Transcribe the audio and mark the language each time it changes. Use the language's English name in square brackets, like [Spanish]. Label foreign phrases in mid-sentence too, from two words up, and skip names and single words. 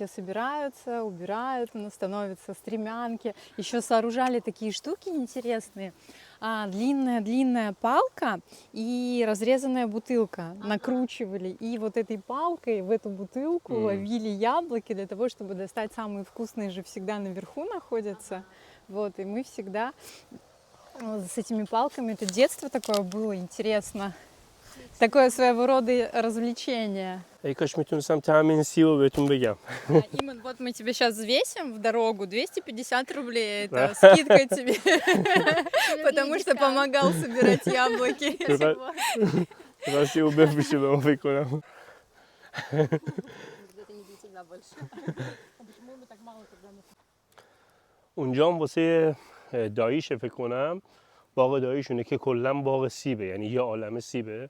[Russian] собираются, убирают, становятся стремянки, еще сооружали такие штуки интересные, длинная палка и разрезанная бутылка, накручивали, и вот этой палкой в эту бутылку ловили яблоки для того, чтобы достать самые вкусные, же всегда наверху находятся, вот, и мы всегда с этими палками, это детство такое было интересно, такое своего рода развлечение. [Persian] ای کاش میتونستم طعم این سیب رو بهتون بگم. [Russian] Иман, вот мы тебе сейчас взвесим в дорогу, 250 рублей, это скидка тебе, потому что помогал собирать яблоки. [Persian] من سیب رو بفروشه به ما فکر کنم. اونجا هم واسه داییشه فکر کنم، باغ داییشونه که کلا باغ سیبه، یعنی یه عالمه سیبه.